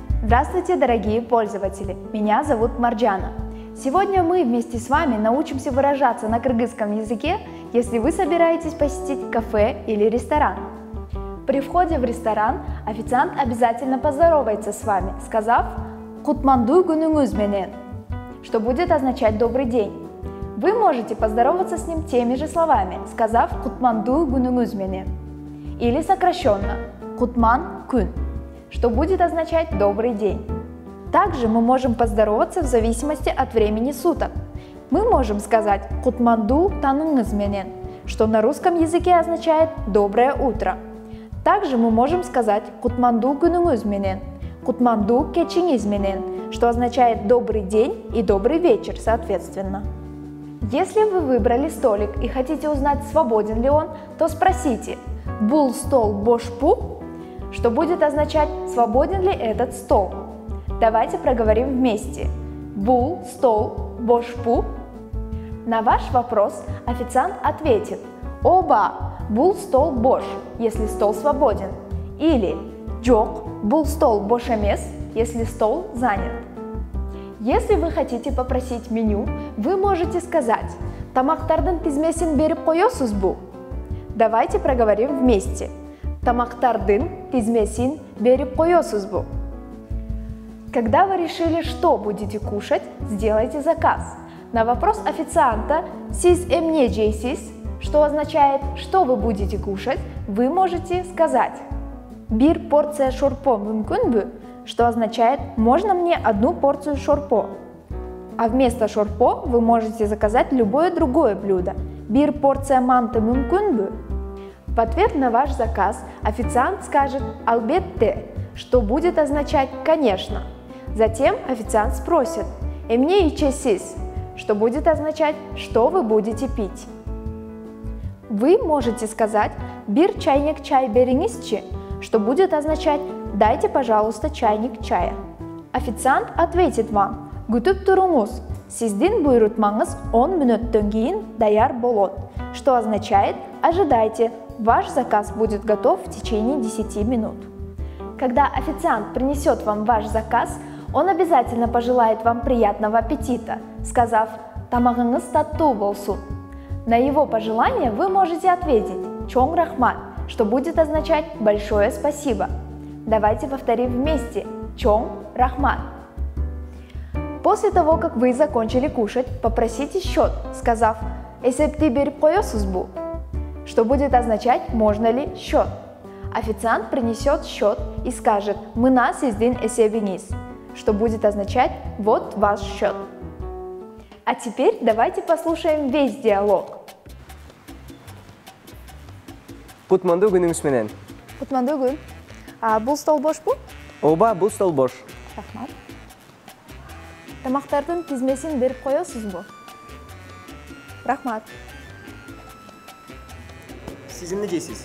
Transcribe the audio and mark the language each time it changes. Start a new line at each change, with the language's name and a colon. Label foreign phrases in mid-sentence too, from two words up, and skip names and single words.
Russian: Здравствуйте, дорогие пользователи! Меня зовут Марджана. Сегодня мы вместе с вами научимся выражаться на кыргызском языке, если вы собираетесь посетить кафе или ресторан. При входе в ресторан официант обязательно поздоровается с вами, сказав
Kyrgyz: «Кутманду күнүңүз менен»,
Russian: что будет означать «добрый день». Вы можете поздороваться с ним теми же словами, сказав
Kyrgyz: «Кутманду күнүңүз менен»
Russian: или сокращенно
Kyrgyz: «Кутман күн»,
Russian: что будет означать «добрый день». Также мы можем поздороваться в зависимости от времени суток. Мы можем сказать
Kyrgyz: «Кутманду таныңыз менен»,
Russian: что на русском языке означает «доброе утро». Также мы можем сказать
Kyrgyz: «Кутманду күнүңүз менен», «Кутманду кечиңиз менен»,
Russian: что означает «добрый день» и «добрый вечер» соответственно. Если вы выбрали столик и хотите узнать, свободен ли он, то спросите
Kyrgyz: «Бул стол бошпу»,
Russian: что будет означать «свободен ли этот стол?». Давайте проговорим вместе.
Kyrgyz: «Бул стол бошпу».
Russian: На ваш вопрос официант ответит «Оба,
Kyrgyz: бул стол бош»,
Russian: если стол свободен, или
Kyrgyz: «Жок, бул стол бош эмес»,
Russian: если стол занят. Если вы хотите попросить меню, вы можете сказать
Kyrgyz: «Тамактардын тизмесин берип коесузбу».
Russian: Давайте проговорим вместе.
Kyrgyz: «Тамактардын тизмесин берип коесузбу».
Russian: Когда вы решили, что будете кушать, сделайте заказ. На вопрос официанта
Kyrgyz: «Сиз эмне жейсиз»,
Russian: что означает «что вы будете кушать», вы можете сказать
Kyrgyz: «Бир порция шорпо мүмкүнбү»,
Russian: что означает «можно мне одну порцию шорпо?». А вместо шорпо вы можете заказать любое другое блюдо.
Kyrgyz: «Бир порция манты мүмкүнбү?».
Russian: В ответ на ваш заказ официант скажет «албетте», что будет означать «конечно». Затем официант спросит
Kyrgyz: «эмне ичесиз»,
Russian: что будет означать «что вы будете пить?». Вы можете сказать
Kyrgyz: «бир чайник чай бериңизчи»,
Russian: что будет означать «дайте, пожалуйста, чайник чая». Официант ответит вам
Kyrgyz: «күтүп туруңуз, сиздин буйрутмаңыз 10 мүнөттөн кийин даяр болот»,
Russian: что означает «ожидайте, ваш заказ будет готов в течение 10 минут». Когда официант принесет вам ваш заказ, он обязательно пожелает вам приятного аппетита, сказав
Kyrgyz: «тамагыңыз таттуу болсун».
Russian: На его пожелание вы можете ответить
Kyrgyz: «чоң рахмат»,
Russian: что будет означать «большое спасибо». Давайте повторим вместе
Kyrgyz: «чоң рахмат».
Russian: После того, как вы закончили кушать, попросите счет, сказав
Kyrgyz: «эсепти берип коесузбу»,
Russian: что будет означать «можно ли счет?». Официант принесет счет и скажет
Kyrgyz: «мына сиздин эсебиңиз»,
Russian: что будет означать «вот ваш счет». А теперь давайте послушаем весь диалог.
Kyrgyz: Кутманду күнүңүз менен. Кутманду күн. Бул стол бошпу? Оба, бул стол бош. Рахмат. Тамактардын тизмесин берип коесузбу? Рахмат. Сиз эмне жейсиз?